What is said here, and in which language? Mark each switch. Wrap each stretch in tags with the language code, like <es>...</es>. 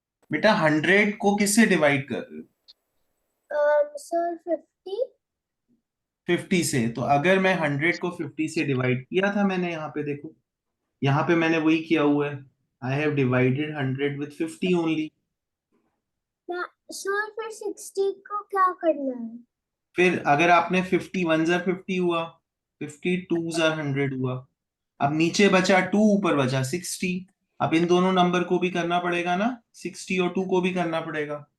<hi>बेटा 100 को किससे डिवाइड कर रहे हो?</hi> <en>Sir, 50.</en> <hi>50 से। तो अगर मैं 100 को 50 से डिवाइड किया था, मैंने यहाँ पे देखो, यहाँ पे मैंने वही किया हुआ है।</hi> <en>I have divided 100 with 50 only.</en> <hi>Sir फिर 60 को क्या करना है? फिर अगर आपने 50 1 ज़र 50 हुआ, 50 2 ज़र 100 हुआ, अब नीचे बचा 2, ऊपर बचा 60। अब इन दोनों नंबर को भी करना पड़ेगा ना, 60 और 2 को भी करना पड़ेगा।</hi>